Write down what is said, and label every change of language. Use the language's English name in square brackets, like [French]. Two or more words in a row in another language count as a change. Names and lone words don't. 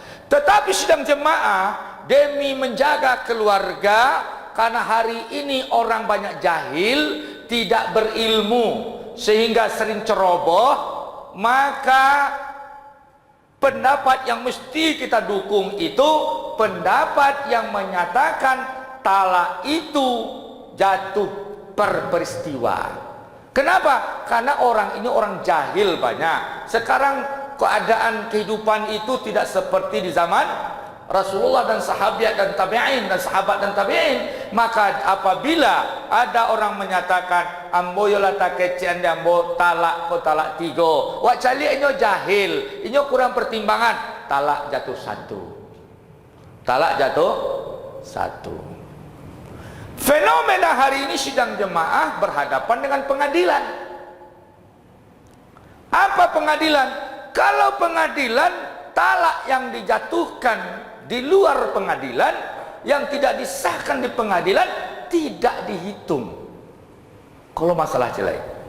[Indonesian] Tetapi sidang jemaah demi menjaga keluarga, karena hari ini orang banyak jahil, tidak berilmu, sehingga sering ceroboh, maka pendapat yang mesti kita dukung itu pendapat yang menyatakan talak itu jatuh per peristiwa. Kenapa? Karena orang ini orang jahil banyak. Sekarang keadaan kehidupan itu tidak seperti di zaman Rasulullah dan sahabat dan tabi'in dan sahabat dan tabi'in. Maka apabila ada orang menyatakan [Minangkabau] ambo yola takecian ambo talak ko talak 3, wak cali inyo jahil, inyo kurang pertimbangan, [Indonesian] talak jatuh 1. Talak jatuh 1. Fenomena hari ini sidang jemaah berhadapan dengan pengadilan. Apa pengadilan? Kalau pengadilan, talak yang dijatuhkan di luar pengadilan, yang tidak disahkan di pengadilan, tidak dihitung kalau masalah cerai.